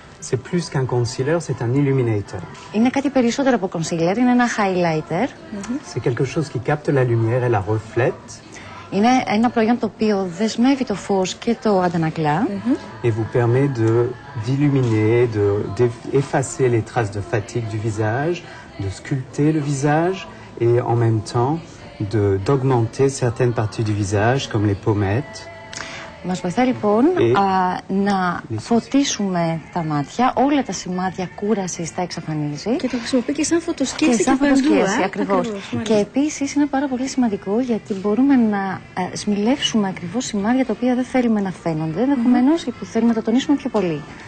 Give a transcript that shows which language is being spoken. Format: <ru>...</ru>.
<fr>C'est plus qu'un concealer, c'est un illuminator.</fr> <el>Είναι κάτι περισσότερο από concealer, είναι ένα highlighter.</el> <fr>C'est quelque chose qui capte la lumière et la reflète.</fr> <el>Είναι ένα προϊόν το οποίο δεσμεύει το φως και το αντανακλά.</el> <fr>Et vous permet d'illuminer, d'effacer les traces de fatigue du visage, de sculpter le visage et en même temps d'augmenter certaines parties du visage comme les pommettes.</fr> <el>Μας βοηθάει λοιπόν να φωτίσουμε τα μάτια, όλα τα σημάδια κούρασης τα εξαφανίζει. Και το χρησιμοποιεί και σαν φωτοσκίαση. Και σαν φωτοσκίαση, ακριβώς. Και επίσης είναι πάρα πολύ σημαντικό γιατί μπορούμε να σμιλεύσουμε ακριβώς σημάδια τα οποία δεν θέλουμε να φαίνονται, ενδεχομένως που θέλουμε να τα τονίσουμε πιο πολύ.</el>